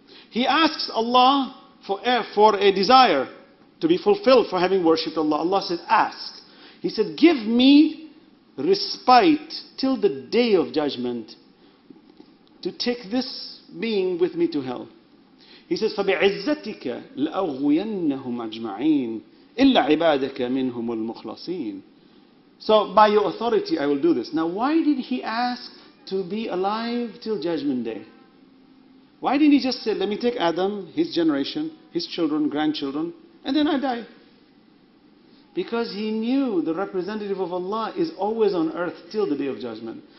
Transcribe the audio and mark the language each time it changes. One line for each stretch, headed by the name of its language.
English: He asks Allah for a desire to be fulfilled for having worshipped Allah. Allah says, ask. He said, give me respite till the day of judgment to take this being with me to hell. He says,
Arabic: فَبِعِزَّتِكَ لَأَغْوِيَنَّهُمْ أَجْمَعِينَ إِلَّا عِبَادَكَ مِنْهُمُ الْمُخْلَصِينَ.
English: So by your authority I will do this. Now why did he ask to be alive till judgment day? Why didn't he just say, let me take Adam, his generation, his children, grandchildren, and then I die? Because he knew the representative of Allah is always on earth till the day of judgment.